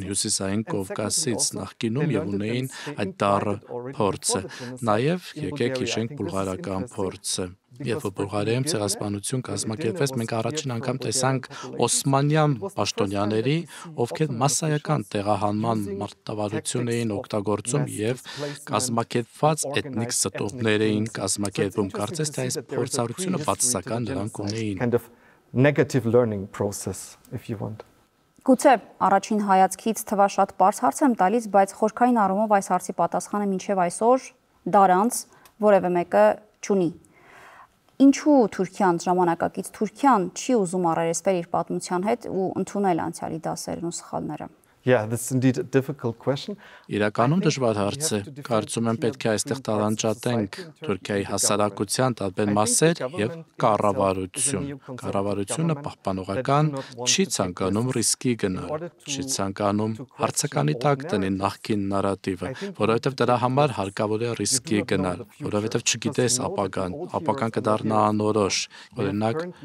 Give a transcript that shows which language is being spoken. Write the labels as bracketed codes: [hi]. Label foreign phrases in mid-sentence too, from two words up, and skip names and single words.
[hy] Հյուսիսային Կովկասից նախկինում եւ ունեին այդ դառը փորձը։ Նաև եկեք հիշենք բուլղարական փորձը։ Երբ որ Բուլղարիայում ցեղասպանություն կազմակերպվեց, մենք առաջին անգամ տեսանք օսմանյան պաշտոնյաների, ովքեր մասսայական տեղահանման մարտավարություն էին օգտագործում եւ կազմակերպված էթնիկ ստուգներ էին կազմակերպում։ Կարծես թե այս փորձառությունը բացասական նրանք ունեին։ [en] Kind of negative learning process, if you want. [hy] Գուցե առաջին հայացքից թվա շատ པարզ հարց եմ տալիս, բայց խորքային առումով այս հարցի պատասխանը մինչև այսօր դարանց որևէ մեկը չունի։ Ինչու Թուրքիան, ժամանակակից Թուրքիան չի ուզում առերեսվել իր պատմության հետ ու ընդունել անցյալի դասերն ու սխալները։ [en] Yeah, that's indeed a difficult question. [hy] Իրականում դժվար հարց է։ Կարծում եմ պետք է այստեղ տարանջատենք Թուրքիայի հասարակության տարբեր մասեր եւ կառավարություն։ Կառավարությունը պահպանողական չի ցանկանում ռիսկի գնալ, չի ցանկանում հարցականի տակ դնել նախկին նարատիվը, որովհետեւ դրա համար հարկավոր է ռիսկի գնալ, որովհետեւ չգիտես ապագան կդառնա անորոշ։ Օրինակ